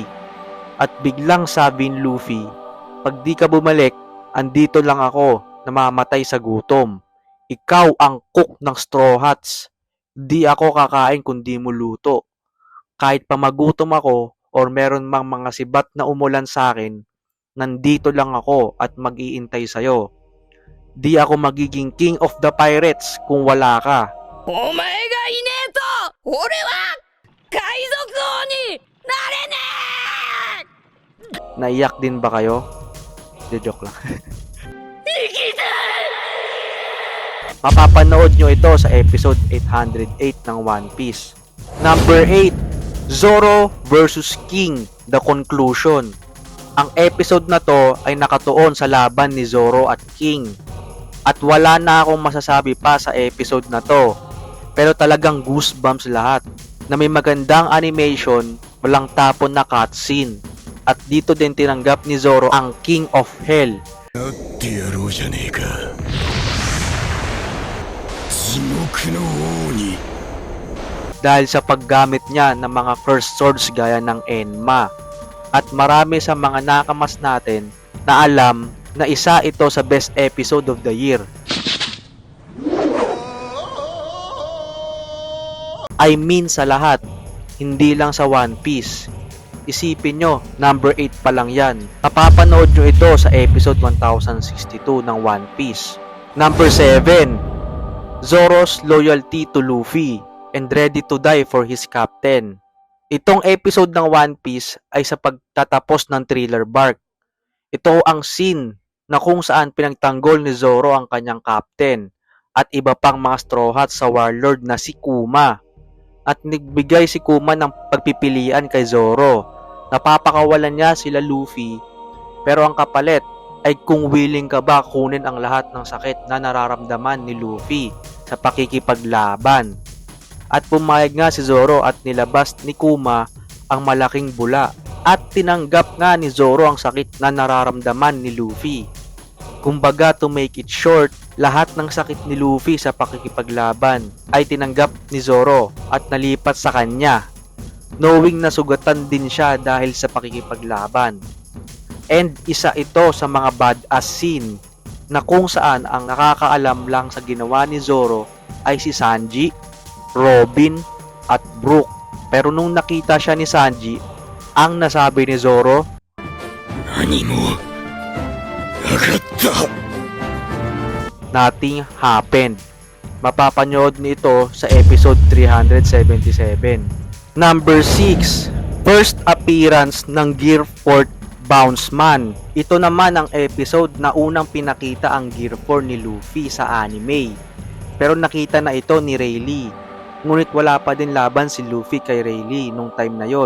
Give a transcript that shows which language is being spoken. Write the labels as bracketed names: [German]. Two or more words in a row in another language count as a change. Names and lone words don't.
[Filipino] At biglang sabi ni Luffy, pag di ka bumalik, andito lang ako, namamatay sa gutom. Ikaw ang cook ng Straw Hats. Di ako kakain kung di mo luto. Kahit pa magutom ako or meron mang mga sibat na umulan sa akin, nandito lang ako at mag-iintay sa'yo. Di ako magiging [English] king of the pirates [Filipino] kung wala ka. [Japanese] お前がいねえと俺は海賊王になれねえ。 [Filipino] Naiyak din ba kayo? De joke lang. Mapapanood nyo ito sa episode 808 ng One Piece. [English] Number 8, Zoro vs. King, The Conclusion. [Filipino] Ang episode na to ay nakatuon sa laban ni Zoro at King. At wala na akong masasabi pa sa episode na to. Pero talagang goosebumps lahat. Na may magandang animation, walang tapon na cutscene. At dito din tinanggap ni Zoro ang King of Hell. [Japanese] ってやろうじゃねえか地獄の王に [Filipino] Dahil sa paggamit niya ng mga cursed swords gaya ng Enma. At marami sa mga nakamas natin na alam na isa ito sa [English] best episode of the year. I mean [Filipino] sa lahat, hindi lang sa One Piece. Isipin nyo, number 8 pa lang yan. Mapapanood nyo ito sa episode 1062 ng One Piece. [English] Number 7, Zoro's loyalty to Luffy and ready to die for his captain. [Filipino] Itong episode ng One Piece ay sa pagtatapos ng Thriller Bark. Ito ang scene na kung saan pinagtanggol ni Zoro ang kanyang captain at iba pang mga Straw Hats sa warlord na si Kuma. At nagbigay si Kuma ng pagpipilian kay Zoro. Napapakawalan niya sila Luffy, pero ang kapalit ay kung willing ka ba kunin ang lahat ng sakit na nararamdaman ni Luffy sa pakikipaglaban. At pumayag nga si Zoro at nilabas ni Kuma ang malaking bula at tinanggap nga ni Zoro ang sakit na nararamdaman ni Luffy. Kumbaga, [English] to make it short, [Filipino] lahat ng sakit ni Luffy sa pakikipaglaban ay tinanggap ni Zoro at nalipat sa kanya, knowing na sugatan din siya dahil sa pakikipaglaban. And isa ito sa mga [English] badass scene [Filipino] na kung saan ang nakakaalam lang sa ginawa ni Zoro ay si Sanji, Robin, at Brook. Pero nung nakita siya ni Sanji, ang nasabi ni Zoro, [Japanese] 何もなかった [English] nothing happened. [Filipino] Mapapanood nito sa episode 377. [English] Number 6, first appearance ng Gear Fort Bounceman. [Filipino] Ito naman ang episode na unang pinakita ang Gear 4 ni Luffy sa anime. Pero nakita na ito ni Rayleigh. Ngunit wala pa din laban si Luffy kay Rayleigh nung time na yon.